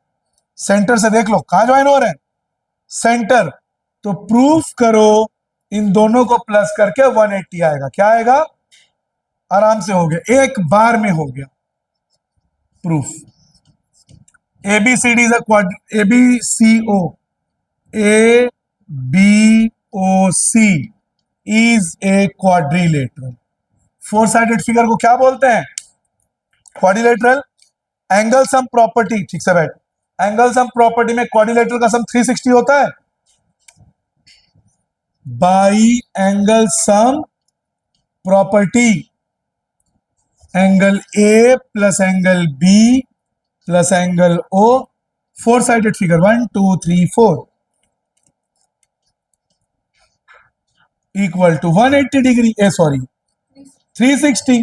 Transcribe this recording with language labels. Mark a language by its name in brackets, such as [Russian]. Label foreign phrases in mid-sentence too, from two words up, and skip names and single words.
[Hindi] सेंटर से देख लो कहां ज्वाइन हो रहे हैं, सेंटर। तो प्रूफ करो इन दोनों को प्लस करके 180 आएगा। क्या आएगा? आराम से हो गया, एक बार में हो गया प्रूफ। [English] ABCD is a ABCO, ABOC is a quadrilateral। four sided figure [Hindi] को क्या बोलते हैं? क्वाड्रिलेटरल। [English] angle sum property, [Hindi] ठीक से बैठ, [English] angle sum property [Hindi] में क्वाड्रिलेटरल का सम 360 होता है। [English] by angle sum property, angle A plus angle B plus angle O, four sided figure 1 2 3 4 equal to 180 degree, sorry 360.